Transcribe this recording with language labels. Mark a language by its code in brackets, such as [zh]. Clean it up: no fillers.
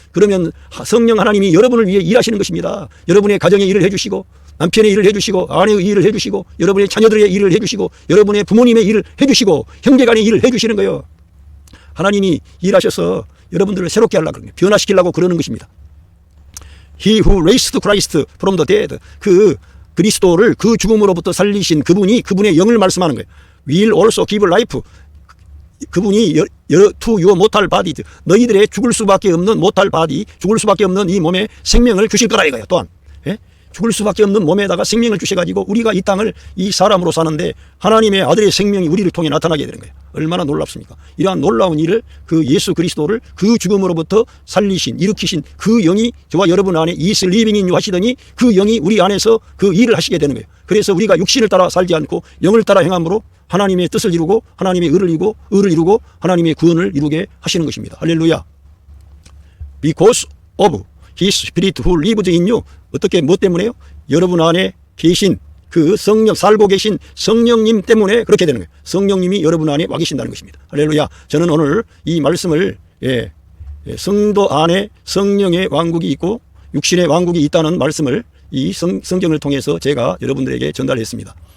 [ko] 그러면 성령 하나님이 여러분을 위해 일하시는 것입니다. 여러분의 가정의 일을 해주시고 남편의 일을 해주시고 아내의 일을 해주시고 여러분의 자녀들의 일을 해주시고 여러분의 부모님의 일을 해주시고 형제간의 일을 해주시는 거예요. 하나님이 일하셔서 여러분들을 새롭게 하려고 그러는 거예요. 변화시키려고 그러는 것입니다. [en] He who raised Christ from the dead. [ko] 그 그리스도를 그 죽음으로부터 살리신 그분이 그분의 영을 말씀하는 거예요. [en] Will also give life. [ko] 그분이 [en] to your mortal body, [ko] 너희들의 죽을 수밖에 없는 [en] mortal body, [ko] 죽을 수밖에 없는 이 몸에 생명을 주실 거라 이거예요. 또한 죽을 수밖에 없는 몸에다가 생명을 주셔가지고 우리가 이 땅을 이 사람으로 사는데 하나님의 아들의 생명이 우리를 통해 나타나게 되는 거예요. 얼마나 놀랍습니까? 이러한 놀라운 일을 그 예수 그리스도를 그 죽음으로부터 살리신 일으키신 그 영이 저와 여러분 안에 [en] is living in you [ko] 하시더니 그 영이 우리 안에서 그 일을 하시게 되는 거예요. 그래서 우리가 육신을 따라 살지 않고 영을 따라 행함으로 하나님의 뜻을 이루고 하나님의 의를 이루고 하나님의 구원을 이루게 하시는 것입니다. 할렐루야. [en] Because of His Spirit who lives in you. [ko] 어떻게 뭐 때문에요? 여러분 안에 계신 그 성령, 살고 계신 성령님 때문에 그렇게 되는 거예요. 성령님이 여러분 안에 와 계신다는 것입니다. 할렐루야. 저는 오늘 이 말씀을 성도 안에 성령의 왕국이 있고 육신의 왕국이 있다는 말씀을 이 성경을 통해서 제가 여러분들에게 전달했습니다.